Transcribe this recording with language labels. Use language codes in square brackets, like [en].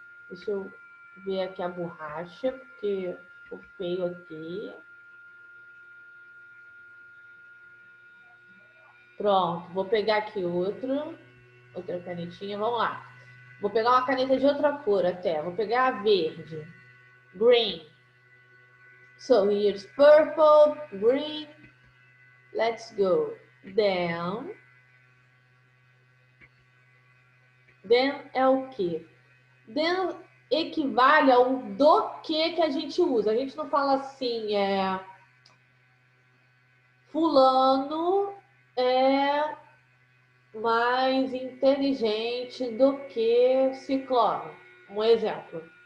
[pt] Deixa eu ver aqui a borracha, porque ficou feio aqui. Pronto, vou pegar aqui outra canetinha, vamos lá. Vou pegar uma caneta de outra cor até, vou pegar a verde. [en] Green. So here's purple, green. Let's go. Then, [pt] Than é o quê? Than equivale ao do que a gente usa. A gente não fala assim, fulano é mais inteligente do que ciclano. Um exemplo.